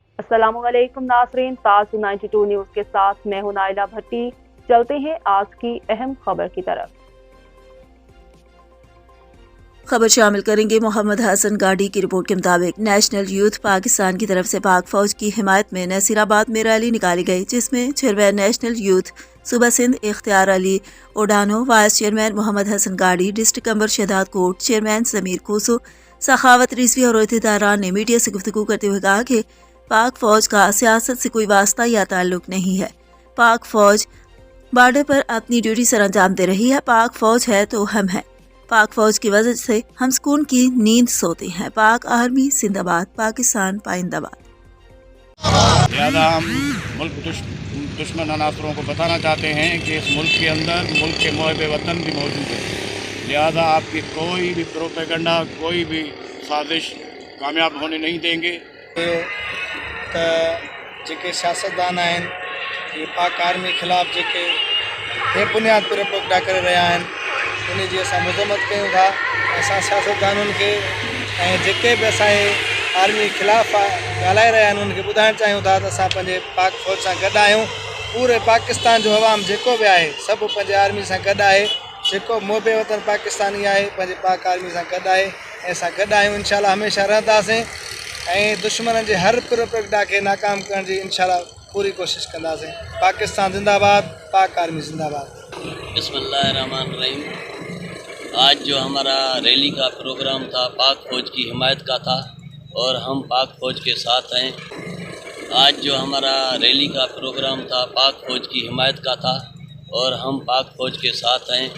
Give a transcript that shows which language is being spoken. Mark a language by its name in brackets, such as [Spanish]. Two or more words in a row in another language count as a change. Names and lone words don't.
[Hindi] अस्सलाम वालेकुम नाज़रीन, ताज़ 92 न्यूज़ के साथ मैं हूं नाइला भट्टी। चलते हैं आज की अहम खबर की तरफ। खबर शामिल करेंगे मोहम्मद हसन गाड़ी की रिपोर्ट के मुताबिक नेशनल यूथ पाकिस्तान की तरफ से पाक फौज की हिमायत में नसीराबाद में रैली निकाली गई, जिसमें चेयरमैन नेशनल यूथ सूबा सिंध इख्तियार अली ओडानो, वाइस चेयरमैन मोहम्मद हसन गाड़ी, डिस्ट्रिक्ट अंबर शहदाद कोट, चेयरमैन समीर कोसो, सखावत रिजवी और अहदेदारान ने मीडिया से गुफ्तगू करते हुए कहा कि पाक फौज का सियासत से कोई वास्ता या ताल्लुक नहीं है। पाक फौज बॉर्डर पर अपनी ड्यूटी सर अंजाम दे रही है। पाक फौज है तो हम हैं। पाक फौज की वजह से हम सुकून की नींद सोते हैं। पाक आर्मी जिंदाबाद, पाकिस्तान पाइंदाबाद। लिहाजा हम मुल्क दुश्मन अनासरों को बताना चाहते हैं कि इस मुल्क के अंदर मुल्क के मुहब्बे वतन भी मौजूद है। लिहाजा आपकी कोई भी प्रोपेगंडा, कोई भी साजिश कामयाब होने नहीं देंगे। [Sindhi] जेके सियासतदान आहिनि ये पाक आर्मी ख़िलाफ़ जेके बेबुनियाद प्रोपेगंडा करे रहिया आहिनि, उन जी असां मज़म्मत कयूं था। असां सियासतदाननि खे ऐं जेके बि असांजे आर्मी ख़िलाफ़ ॻाल्हाए रहिया आहिनि उनखे ॿुधाइणु चाहियूं था त असां पंहिंजे पाक फौज सां गॾु आहियूं। पूरे पाकिस्तान जो अवाम जेको बि आहे सभु पंहिंजे आर्मी सां गॾु आहे। जेको मुहबे वतन पाकिस्तानी आहे पंहिंजे पाक आर्मी सां गॾु आहे ऐं असां गॾु आहियूं। इंशाल्लाह हमेशह रहंदासीं ऐं दुश्मन जे हर प्रोपेगंडा खे नाकाम करण जी इंशाल्लाह पूरी कोशिश कंदासीं। पाकिस्तान जिंदाबाद, पाक आर्मी जिंदाबाद। [Hindi] बिस्मिल्लाहिर्रहमानिर्रहीम। आज जो हमारा रैली का प्रोग्राम था पाक फ़ौज की हिमायत का था और हम पाक फ़ौज के साथ हैं। आज जो हमारा रैली का प्रोग्राम था पाक फ़ौज की हिमायत का था और हम पाक फ़ौज के साथ हैं।